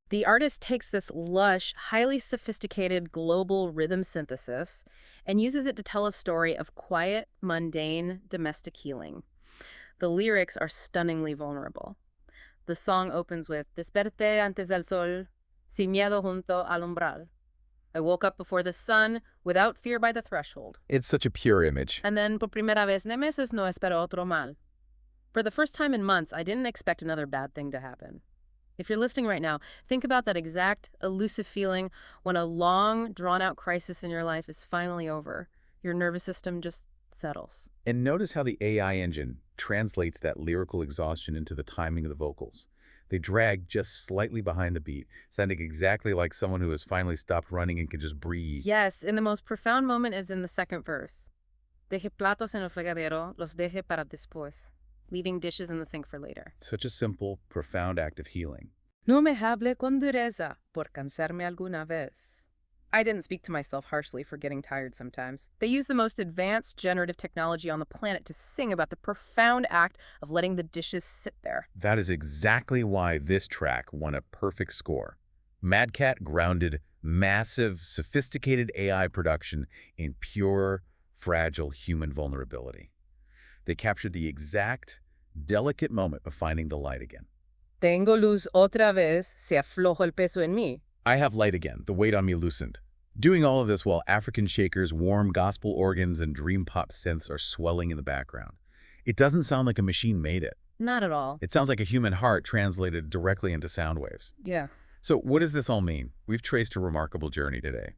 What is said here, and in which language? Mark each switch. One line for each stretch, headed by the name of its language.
English: The artist takes this lush, highly sophisticated global rhythm synthesis and uses it to tell a story of quiet, mundane, domestic healing. The lyrics are stunningly vulnerable. The song opens with
Spanish: Desperté antes del sol, sin miedo junto al umbral.
English: I woke up before the sun, without fear by the threshold. It's such a pure image. And then,
Spanish: por primera vez en meses, no espero otro mal.
English: For the first time in months, I didn't expect another bad thing to happen. If you're listening right now, think about that exact elusive feeling when a long, drawn-out crisis in your life is finally over. Your nervous system just settles. And notice how the AI engine translates that lyrical exhaustion into the timing of the vocals. They drag just slightly behind the beat, sounding exactly like someone who has finally stopped running and can just breathe. Yes, and the most profound moment is in the second verse.
Spanish: Deje platos en el fregadero, los deje para después.
English: Leaving dishes in the sink for later. Such a simple, profound act of healing.
Spanish: No me hable con dureza, por cansarme alguna vez.
English: I didn't speak to myself harshly for getting tired sometimes. They use the most advanced generative technology on the planet to sing about the profound act of letting the dishes sit there. That is exactly why this track won a perfect score. MadCat grounded massive, sophisticated AI production in pure, fragile human vulnerability. They captured the exact, delicate moment of finding the light again.
Spanish: Tengo luz otra vez, se aflojo el peso en mí.
English: I have light again, the weight on me loosened. Doing all of this while African shakers, warm gospel organs, and dream pop synths are swelling in the background. It doesn't sound like a machine made it. Not at all. It sounds like a human heart translated directly into sound waves. Yeah. So what does this all mean? We've traced a remarkable journey today.